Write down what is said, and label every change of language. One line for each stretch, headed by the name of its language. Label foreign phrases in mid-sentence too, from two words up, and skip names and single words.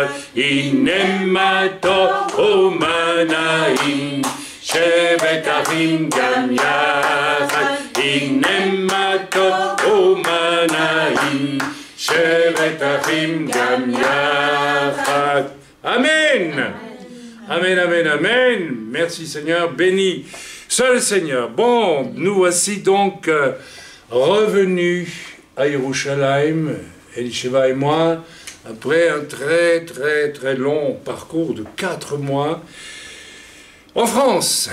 Hebrew: הנה מה טוב ומה נעים, שבת אחים גם יחד. הנה מה טוב ומה נעים, שבת אחים גם יחד. Amen. Amen, amen, amen.
French: Merci Seigneur, béni soit le Seigneur. Bon, nous voici donc revenus à Yerushalayim, Elisheva et moi, après un très long parcours de 4 mois en France.